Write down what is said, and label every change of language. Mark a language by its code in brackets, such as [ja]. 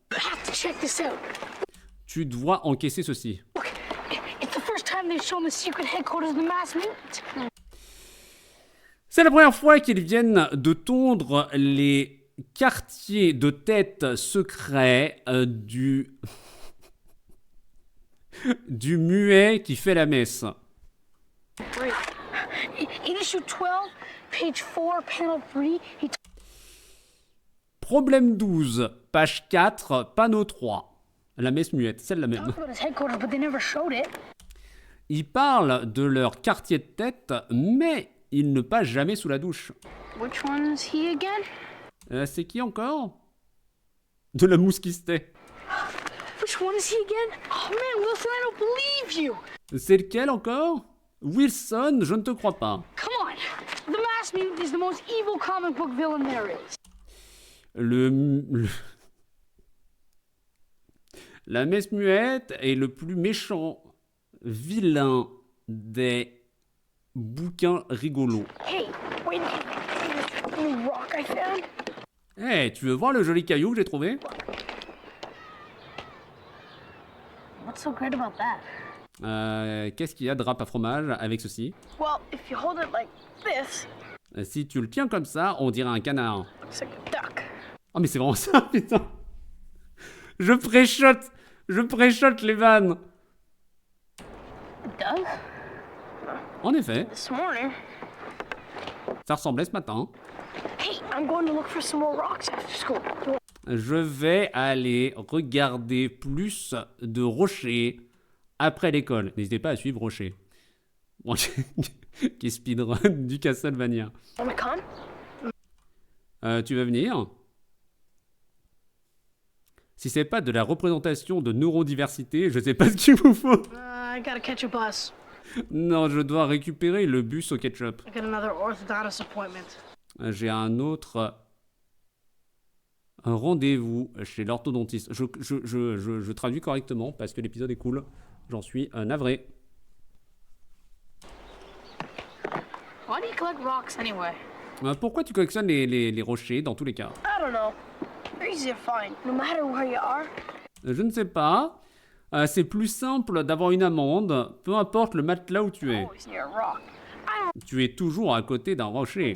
[en] You have to check this out. [fr] Tu dois encaisser ceci. [en] Look, it's the first time they've shown the secret headquarters of the Mass Mutant. [fr] C'est la première fois qu'ils viennent de tondre les quartiers de tête secrets du muet qui fait la messe. [en] In issue 12, page 4, panel 3, he [fr] Problème 12, page 4, panneau 3. La messe muette, celle-là même. [en] talked about his headquarters, but they never showed it. [fr] Ils parlent de leur quartier de tête, mais ils ne passent jamais sous la douche. [en] Which one's he again? [fr] C'est qui encore? De la mousse qui se tait. [en] Which one is he again? Oh man, Wilson, I don't believe you. [fr] C'est lequel encore? Wilson, je ne te crois pas. [en] Come on. The Mass Mutant is the most evil comic book villain there is. [fr] La messe muette est le plus méchant vilain des bouquins rigolos. [en] Hey, wait a minute. This new rock I found? [fr] Eh, tu veux voir le joli caillou que j'ai trouvé? [en] What's so great about that? [fr] Qu'est-ce qu'il y a de râpe à fromage avec ceci? [en] Well, if you hold it like this, [fr] Si tu le tiens comme ça, on dirait un canard. [en] looks like a duck. [fr] Oh mais c'est vraiment ça, putain. Je préchote les vannes. [en] It does? [fr] En effet, [en] This morning. [fr] ça ressemblait ce matin. [en] Hey, I'm going to look for some more rocks after school. [fr] Je vais aller regarder plus de rochers après l'école. N'hésitez pas à suivre Rocher. Bon, qui est speedrun du Castlevania. [en] Wanna come? [fr] Tu vas venir? Si c'est pas de la représentation de neurodiversité, je sais pas ce qu'il vous faut. [en] I gotta catch a bus. [fr] Non, je dois récupérer le bus au ketchup. [en] I got another orthodontist appointment. [fr] J'ai un autre rendez-vous chez l'orthodontiste. Je traduis correctement parce que l'épisode est cool. J'en suis navré. [en] Why do you collect rocks anyway? [fr] Pourquoi tu collectionnes les rochers dans tous les cas? [en] I don't know. They're easy to find, no matter where you are. [fr] Je ne sais pas. C'est plus simple d'avoir une amende, peu importe le matelas où tu es. [en] Always near a rock. I [fr] Tu es toujours à côté d'un rocher.